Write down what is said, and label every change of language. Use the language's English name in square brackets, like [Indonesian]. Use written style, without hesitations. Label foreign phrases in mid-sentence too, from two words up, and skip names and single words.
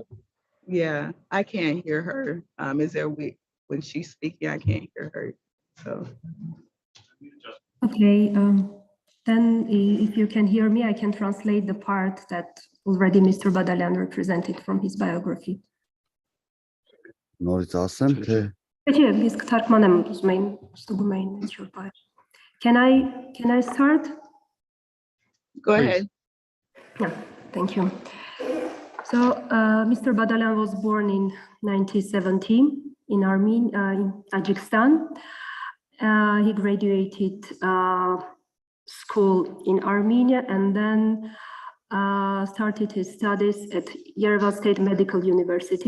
[English] Yeah, I can't hear her. When she's speaking, I can't hear her. So. Okay, then if you can hear me, I can translate the part that already Mr. Badalyan represented from his biography. [Armenian] Նորից ասեմ, թե Իսկ թարգմանեմ, ուզում եմ ստուգում եմ ինչ-որ բան։ [English] Can I start? Go ahead. Yeah, thank you. So Mr. Badalyan was born in 1970 in Armenia, in Tajikistan. He graduated school in Armenia and then started his studies at Yerevan State Medical University.